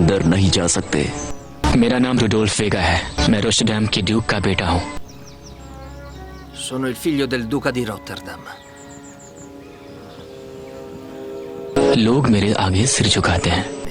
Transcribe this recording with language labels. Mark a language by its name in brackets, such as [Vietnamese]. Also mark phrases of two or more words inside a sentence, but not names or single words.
[Hindi] नहीं जा सकते। मेरा नाम रुडोल्फ वेगा है। मैं रोस्टरडैम के ड्यूक का बेटा हूँ। [Italian] Sono il figlio del duca di Rotterdam. [Hindi] लोग मेरे आगे सिर झुकाते हैं।